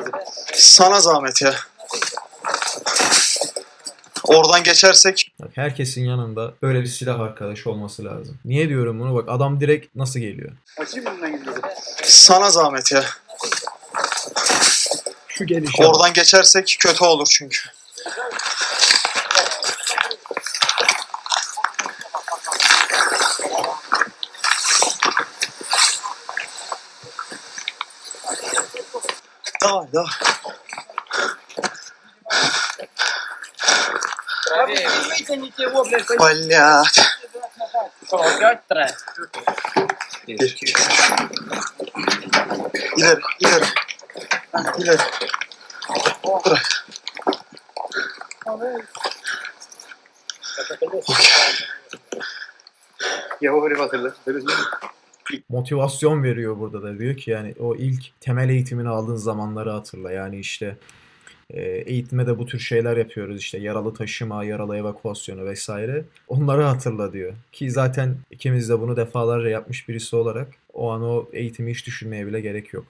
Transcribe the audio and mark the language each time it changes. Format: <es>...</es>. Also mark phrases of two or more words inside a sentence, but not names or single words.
<tr>Sana zahmet ya. Oradan geçersek Bak, herkesin yanında böyle bir silah arkadaşı olması lazım. Niye diyorum bunu? Bak adam direkt nasıl geliyor? Açayım mı? sana zahmet ya. Şu gelişe bak. Oradan geçersek kötü olur çünkü.</tr> <ru>Давай, давай. Вытяните его, блядь, Блядь. Опять трек. Bir, iki, üç. İleri, ileri. İleri. Bırak. Я говорю,</ru> <tr>hatırla. Motivasyon veriyor burada da. Diyor ki yani o ilk temel eğitimini aldığın zamanları hatırla. Yani işte eğitimde bu tür şeyler yapıyoruz işte yaralı taşıma, yaralı evakuasyonu vesaire. Onları hatırla diyor. Ki zaten ikimiz de bunu defalarca yapmış birisi olarak o an o eğitimi hiç düşünmeye bile gerek yok.</tr>